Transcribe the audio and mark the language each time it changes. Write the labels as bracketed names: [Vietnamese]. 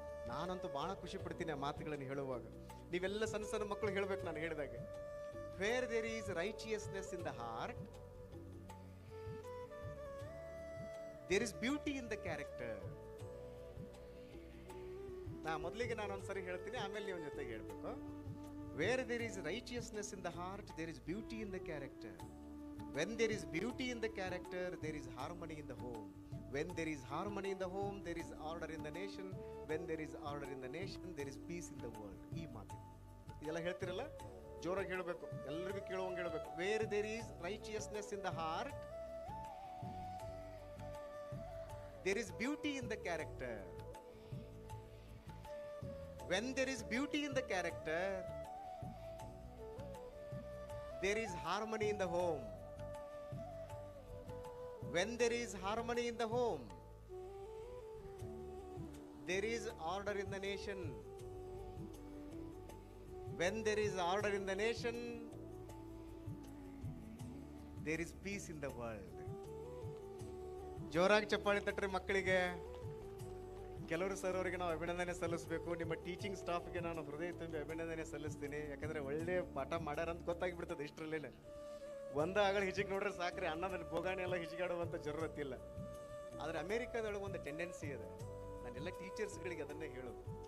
[Kannada] ನಾನಂತೂ ಭಾಳ ಖುಷಿ ಪಡ್ತೀನಿ ಆ ಮಾತುಗಳನ್ನು ಹೇಳುವಾಗ. ನೀವೆಲ್ಲ ಸಣ್ಣ ಸಣ್ಣ ಮಕ್ಕಳು ಹೇಳ್ಬೇಕು ನಾನು ಹೇಳಿದಾಗ, [English] Where there is righteousness in the heart, there is beauty in the character. [Kannada] ಮೊದಲಿಗೆ ನಾನು ಒಂದ್ಸರಿ ಹೇಳ್ತೀನಿ, ಆಮೇಲೆ ನೀವು ಜೊತೆಗೆ ಹೇಳ್ಬೇಕು. [English] Where there is righteousness in the heart, there is beauty in the character. When there is beauty in the character, there is harmony in the home. When there is harmony in the home, there is order in the nation. When there is order in the nation, there is peace in the world. [Kannada] ಈ ಮಾತು ಇದೆಲ್ಲ ಹೇಳ್ತಿರಲ್ಲ, ಜೋರಾಗಿ ಹೇಳಬೇಕು, ಎಲ್ಲರಿಗೂ ಕೇಳುವಂಗೆ ಹೇಳಬೇಕು. [English] Where there is righteousness in the heart, there is beauty in the character. When there is beauty in the character, there is harmony in the home. When there is harmony in the home, there is order in the nation. When there is order in the nation, there is peace in the world. [Kannada] ಜೋರಾಗಿ ಚಪ್ಪಾಳಿ ತಟ್ರಿ ಮಕ್ಕಳಿಗೆ. ಕೆಲವರು sir ಅವರಿಗೆ ನಾವು ಅಭಿನಂದನೆ ಸಲ್ಲಿಸಬೇಕು. ನಿಮ್ಮ teaching ಸ್ಟಾಫ್ಗೆ ನಾನು ಹೃದಯ ತುಂಬಿ ಅಭಿನಂದನೆ ಸಲ್ಲಿಸ್ತೀನಿ. ಯಾಕಂದ್ರೆ ಒಳ್ಳೆ ಪಾಠ ಮಾಡ್ಯಾರ ಅಂತ ಗೊತ್ತಾಗಿಬಿಡ್ತದೆ ಇಷ್ಟರಲ್ಲೇನೆ. ಆಗಲಿ ಹಿಜಿಗೆ ನೋಡ್ರೆ ಸಾಕ್ರಿ, ಅನ್ನದಲ್ಲಿ ಬೋಗಾಣಿ ಎಲ್ಲ ಹಿಜಿಗಾಡುವಂಥ ಜರೂರತ್ತಿಲ್ಲ. ಆದರೆ ಅಮೇರಿಕಾದೊಳಗೆ ಒಂದು ಟೆಂಡೆನ್ಸಿ ಇದೆ, ನಾನೆಲ್ಲ ಟೀಚರ್ಸ್ಗಳಿಗೆ ಅದನ್ನೇ ಹೇಳೋದು.